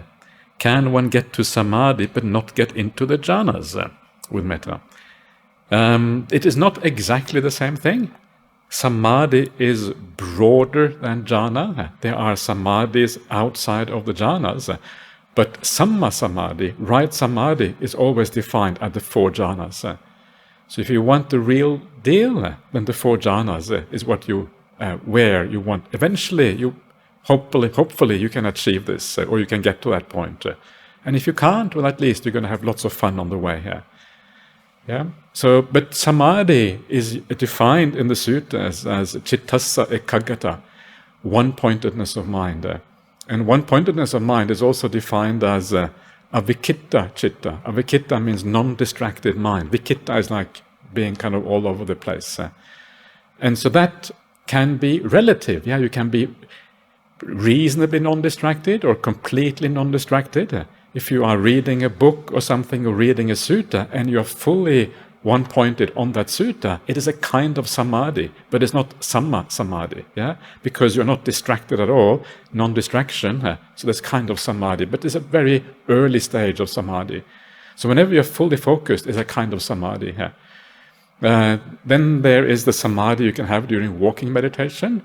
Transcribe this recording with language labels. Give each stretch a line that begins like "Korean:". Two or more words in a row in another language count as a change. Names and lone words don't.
English: Can one get to samadhi but not get into the jhanas with metta? It is not exactly the same thing. Samadhi is broader than jhana. There are samadhis outside of the jhanas, but
Pali: samma samadhi,
English: right samadhi, is always defined at the 4 jhanas. So if you want the real deal, then the 4 jhanas is what you, where you want. Eventually, you hopefully you can achieve this, or you can get to that point. And if you can't, well, at least you're going to have lots of fun on the way here. Yeah. So, but samadhi is defined in the suttas as
Pali: chittassa ekaggata,
English: one-pointedness of mind. And one-pointedness of mind is also defined as
Pali: avikitta chitta.
English: Avikitta means non-distracted mind. Vikitta is like being kind of all over the place. And so that can be relative. Yeah, you can be reasonably non-distracted or completely non-distracted. If you are reading a book or something, or reading a sutta, and you're fully one-pointed on that sutta, it is a kind of samadhi, but it's not
Pali: samma samadhi,
English: because you're not distracted at all, non-distraction, so that's kind of samadhi, but it's a very early stage of samadhi. So whenever you're fully focused, it's a kind of samadhi. Then there is the samadhi you can have during walking meditation.